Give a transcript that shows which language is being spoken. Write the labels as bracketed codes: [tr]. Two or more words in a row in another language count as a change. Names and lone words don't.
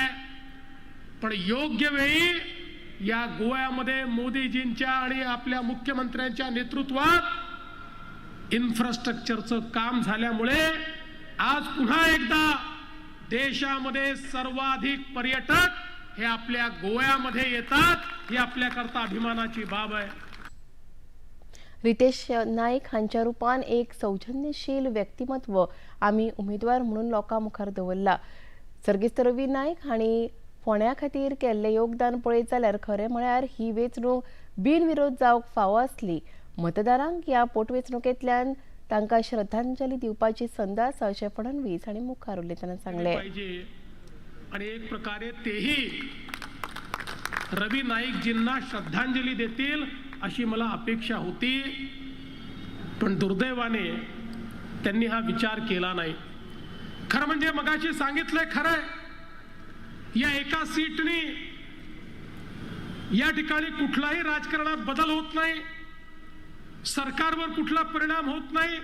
[mr] पण योग्य वेळी या गोव्यामध्ये मोदीजींच्या आणि आपल्या मुख्यमंत्र्यांच्या नेतृत्वात इन्फ्रास्ट्रक्चरचं काम झाल्यामुळे आज पुन्हा एकदा देशामध्ये सर्वाधिक पर्यटक हे आपल्या गोव्यामध्ये येतात. ही आपल्याकरता अभिमानाची बाब आहे. [kok] रितेश नायक हांच्या रुपान एक सौजन्यशील व्यक्तिमत्व आमी उमेदवार म्हणून लोकां मुखार दवरला. सर्गेस्त रवी नायक हांणी फोंड्या खातीर केल्लें योगदान पळयत जाल्यार खरें म्हळ्यार ही वेंचणूक बिनविरोध जावंक फावो आसली. मतदारांक ह्या पोटवेंचणुकेंतल्यान तांकां श्रद्धांजली दिवपाची संद आसा अशें फडणवीस हांणी मुखार उलयतना सांगलें. [mr] आणि एक प्रकारे तेही रवी नाईकजींना श्रद्धांजली देतील अशी मला अपेक्षा होती. पण दुर्दैवाने त्यांनी हा विचार केला नाही. खरं म्हणजे मगाशी सांगितलंय, खरंय, या एका सीटनी या ठिकाणी कुठलाही राजकारणात बदल होत नाही, सरकारवर कुठला परिणाम होत नाही.